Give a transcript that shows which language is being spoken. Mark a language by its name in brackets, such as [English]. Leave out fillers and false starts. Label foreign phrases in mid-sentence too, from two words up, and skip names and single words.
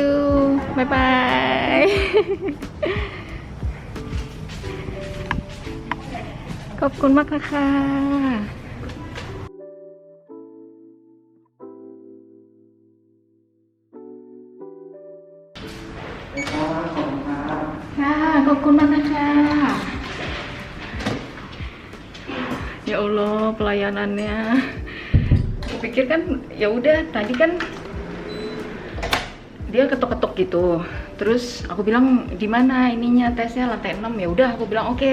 [English] Bye bye. [Thai] ขอบคุณมากค่ะ ค่ะ ขอบคุณมากนะคะ [Indonesian] Ya Allah, pelayanannya. Aku pikir kan ya udah, tadi kan dia ketok-ketok gitu. Terus aku bilang di mana ininya tesnya, lantai 6. Ya udah, aku bilang oke.